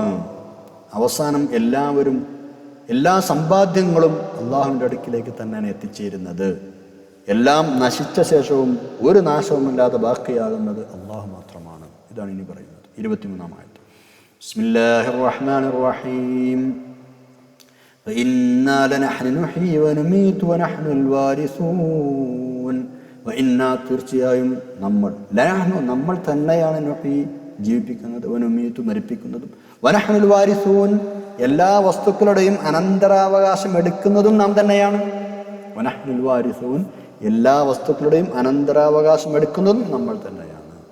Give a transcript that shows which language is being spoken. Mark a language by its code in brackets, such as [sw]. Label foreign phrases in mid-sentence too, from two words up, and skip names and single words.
[ml] അവസാനം എല്ലാ സമ്പാദ്യങ്ങളും അള്ളാഹുവിൻ്റെ അടുക്കിലേക്ക് തന്നെയാണ് എത്തിച്ചേരുന്നത്. എല്ലാം നശിച്ച ശേഷവും ഒരു നാശവുമില്ലാതെ ബാക്കിയാകുന്നത് അള്ളാഹു മാത്രമാണ്. ഇതാണ് ഇനി പറയുന്നത് 23-ാം ആയത്ത്. [ar] بسم الله الرحمن الرحيم. وإنا لنحن نحيي ونميت ونحن الوارثون. [ml] وإنا തീർച്ചയായും നമ്മൾ തന്നെയാണ് നുഹി ജീവിപ്പിക്കുന്നത്, വനുമീതു മരിപ്പിക്കുന്നതും, [ar] ونحن الوارثون [ml] എല്ലാ വസ്തുക്കളുടെയും അനന്തരാവകാശം എടുക്കുന്നതും നാം തന്നെയാണ്. [ar] ونحن الوارثون [ml] എല്ലാ വസ്തുക്കളുടെയും അനന്തരാവകാശം എടുക്കുന്നതും നമ്മൾ തന്നെയാണ്.